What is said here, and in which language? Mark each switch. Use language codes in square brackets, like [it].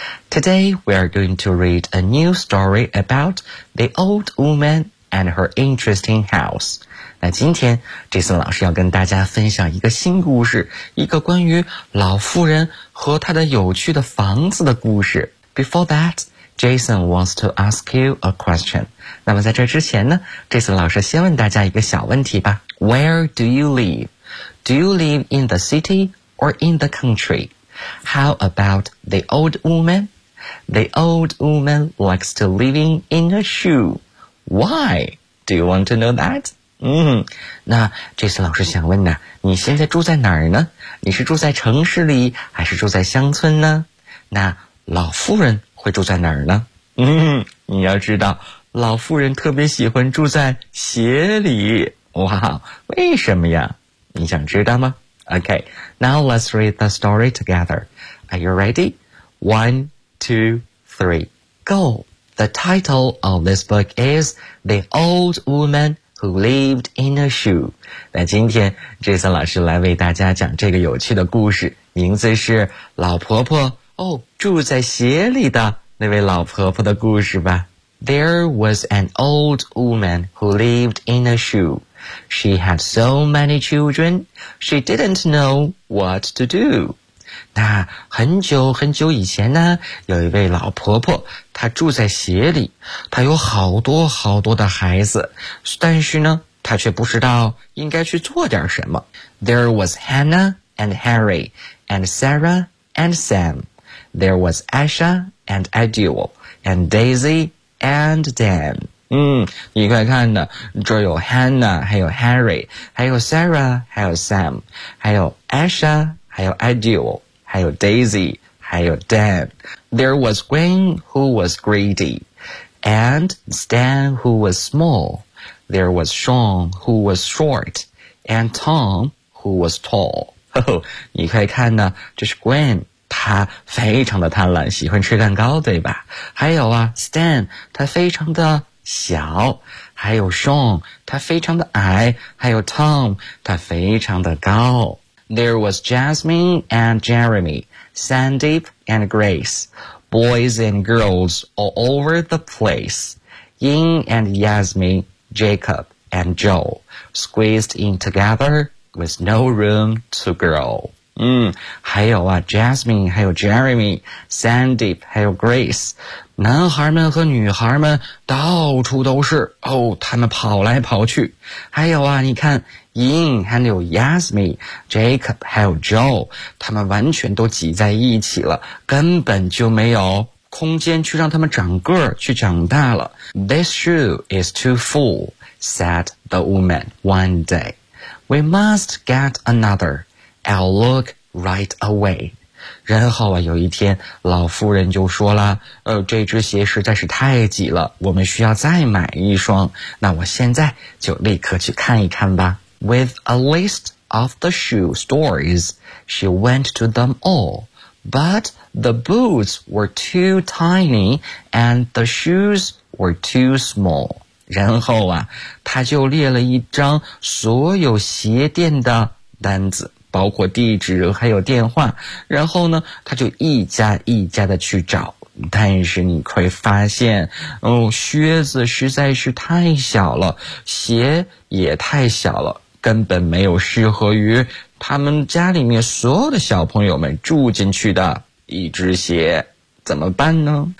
[en] Today we are going to read a new story about the old woman and her interesting house. [zh] 那今天 Jason 老师要跟大家分享一个新故事，一个关于老妇人和她的有趣的房子的故事。 [en] Before that, Jason wants to ask you a question. [zh] 那么在这之前呢， Jason 老师先问大家一个小问题吧。 [en] Where do you live? Do you live in the city or in the country? How about the old woman? The old woman likes to living in a shoe. Why? Do you want to know that? [zh] 那这次老师想问呢，你现在住在哪儿呢？你是住在城市里还是住在乡村呢？那老妇人会住在哪儿呢？你要知道，老妇人特别喜欢住在鞋里。哇，为什么呀？你想知道吗？ [en] OK, now let's read the story together. Are you ready? 1, 2, 3, go! The title of this book is The Old Woman who lived in a shoe. [zh] 那今天 Jason 老师来为大家讲这个有趣的故事，名字是老婆婆哦，住在鞋里的那位老婆婆的故事吧。 [en] There was an old woman who lived in a shoe. She had so many children, she didn't know what to do. [zh] 那很久很久以前呢，有一位老婆婆，她住在鞋里，她有好多好多的孩子，但是呢，她却不知道应该去做点什么。 [en] There was Hannah and Harry and Sarah and Sam. There was Asha and Adil and Daisy. [zh] And Dan. 你快看呢，这有 Hannah, 还有 Harry, 还有 Sarah, 还有 Sam, 还有 Asha, 还有 Adil, 还有 Daisy, 还有 Dan. [en] There was Gwen who was greedy, and Stan who was small. There was Sean who was short, and Tom who was tall. [zh] 你快看呢，这是 Gwen. 他非常的贪婪，喜欢吃蛋糕，对吧？还有啊 ,Stan, 他非常的小，还有 Sean, 他非常的矮，还有 Tom, 他非常的高。 [en] There was Jasmine and Jeremy, Sandeep and Grace, boys and girls all over the place, Ying and Yasmin, Jacob and Joe, squeezed in together with no room to grow. [zh] 还有啊 ,Jasmine, 还有 Jeremy, Sandeep, 还有 Grace, 男孩们和女孩们到处都是哦，他们跑来跑去。还有啊，你看 ,Ying, 还有 Yasmin, Jacob, 还有 Joe, 他们完全都挤在一起了，根本就没有空间去让他们长个儿去长大了。 [en] This shoe is too full, said the woman one day. We must get another. I'll look right away. [zh] 然后啊，有一天老夫人就说了，这只鞋实在是太挤了，我们需要再买一双，那我现在就立刻去看一看吧。 [en] With a list of the shoe stores, she went to them all, but the boots were too tiny and the shoes were too small. [zh] 然后啊，她就列了一张所有鞋店的单子，包括地址还有电话，然后呢他就一家一家的去找，但是你会发现哦，靴子实在是太小了，鞋也太小了，根本没有适合于他们家里面所有的小朋友们住进去的一只鞋，怎么办呢？